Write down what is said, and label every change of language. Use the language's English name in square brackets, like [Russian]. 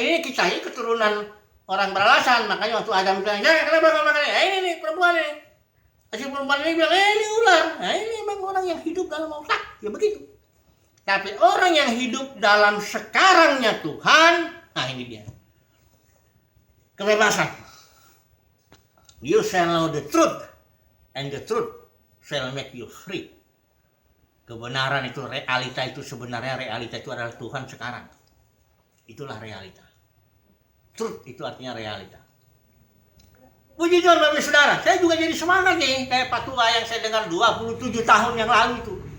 [Indonesian] Ini kisahnya keturunan orang beralasan. Makanya waktu Adam bilang, ya kenapa kamu makan ini? Ini nih perempuan ini. Si perempuan ini bilang, ini ular. Nah ini memang orang yang hidup dalam otak. Ya begitu. Tapi orang yang hidup dalam sekarangnya Tuhan, nah ini dia. Kebebasan. [English] You shall know the truth. And the truth shall make you free. [Indonesian] Kebenaran itu, realita itu sebenarnya realita itu adalah Tuhan sekarang. Itulah realita. Truth itu artinya realita. Puji Tuhan Bapak Saudara, saya juga jadi semangat nih kayak Pak Tua yang saya dengar 27 tahun yang lalu itu.